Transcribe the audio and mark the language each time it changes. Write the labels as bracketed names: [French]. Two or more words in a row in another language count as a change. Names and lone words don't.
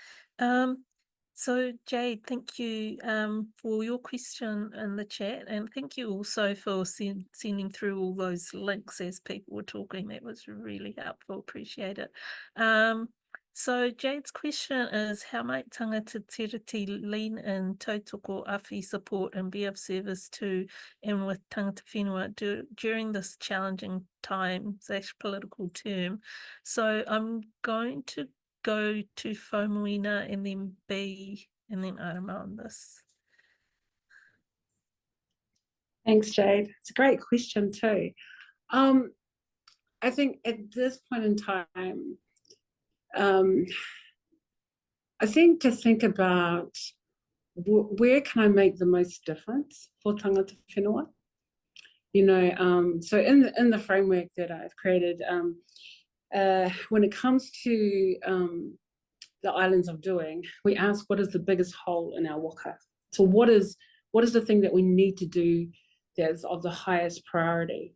[English] So Jade, thank you for your question in the chat, and thank you also for sending through all those links as people were talking. That was really helpful. Appreciate it. So Jade's question is, how might [Māori] tangata tiriti [English] lean in [Māori] tautoko awhi [English] support and be of service to and with [Māori] tangata whenua [English] during this challenging time / political term? So I'm going to go to Faumuina and then B and then Arama on this. Thanks, Jade. It's a great question too. I think at this point in time, I think to think about where can I make the most difference for [Māori] tangata whenua? [English] You know, so in the framework that I've created, when it comes to the Islands of Doing, we ask what is the biggest hole in our waka? So what is the thing that we need to do that's of the highest priority?